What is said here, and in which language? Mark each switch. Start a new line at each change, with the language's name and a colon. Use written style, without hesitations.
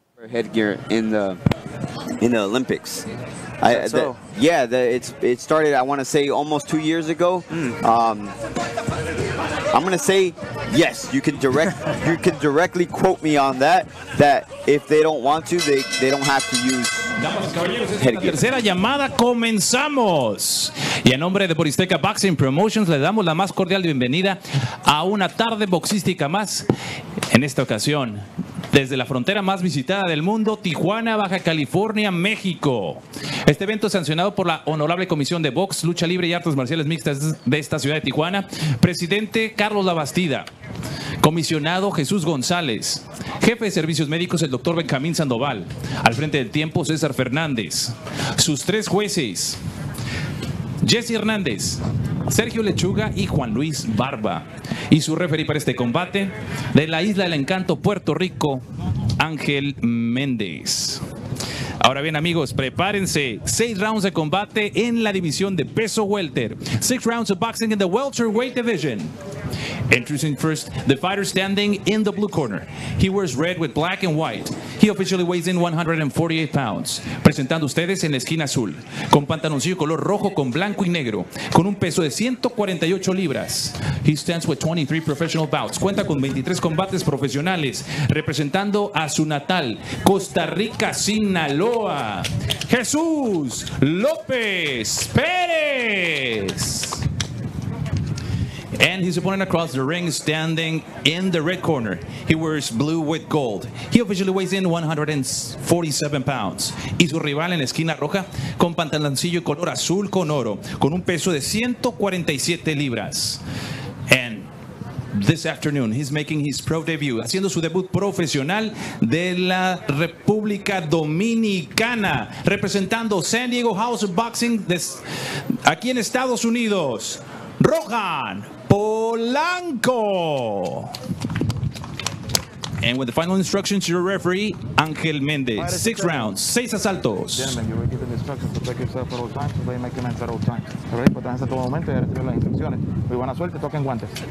English: Headgear in the Olympics. Yeah, it started, I want to say, almost 2 years ago. I'm going to say yes. You can directly quote me on that. That if they don't want to, they don't have to use.
Spanish: Damas y caballeros, esta es la tercera llamada. Comenzamos. Y en nombre de Boristeca Boxing Promotions le damos la más cordial bienvenida a una tarde boxística más. En esta ocasión, desde la frontera más visitada del mundo, Tijuana, Baja California, México. Este evento es sancionado por la Honorable Comisión de Box, Lucha Libre y Artes Marciales Mixtas de esta ciudad de Tijuana. Presidente Carlos Labastida. Comisionado Jesús González. Jefe de Servicios Médicos el doctor Benjamín Sandoval. Al frente del tiempo César Fernández. Sus 3 jueces. Jesse Hernández, Sergio Lechuga y Juan Luis Barba. Y su referee para este combate, de la Isla del Encanto, Puerto Rico, Ángel Méndez. Ahora bien, amigos, prepárense. 6 rounds de combate en la división de peso welter.
English: 6 rounds of boxing in the welterweight division. Introducing first, the fighter standing in the blue corner. He wears red with black and white. He officially weighs in 148 pounds.
Spanish: Presentando ustedes en la esquina azul, con pantaloncillo color rojo con blanco y negro, con un peso de 148 libras.
English: He stands with 23 professional bouts.
Spanish: Cuenta con 23 combates profesionales, representando a su natal, Costa Rica, Sinaloa. Jesús López Pérez.
English: And his opponent across the ring standing in the red corner. He wears blue with gold. He officially weighs in 147 pounds.
Spanish: Y su rival en la esquina roja con pantaloncillo color azul con oro, con un peso de 147 libras.
English: And this afternoon, he's making his pro debut,
Spanish: haciendo su debut profesional de la República Dominicana, representando San Diego House of Boxing aquí en Estados Unidos,
English: Rohan Polanco. And with the final instructions, your referee, Ángel Méndez. 6 rounds,
Spanish: 6 asaltos.
English: Gentlemen, you will give the instructions to protect yourself at all times, so they may commence at all times.
Spanish: Alright, protéjanse a todo momento y recibir las instrucciones. Muy buena suerte, toquen guantes.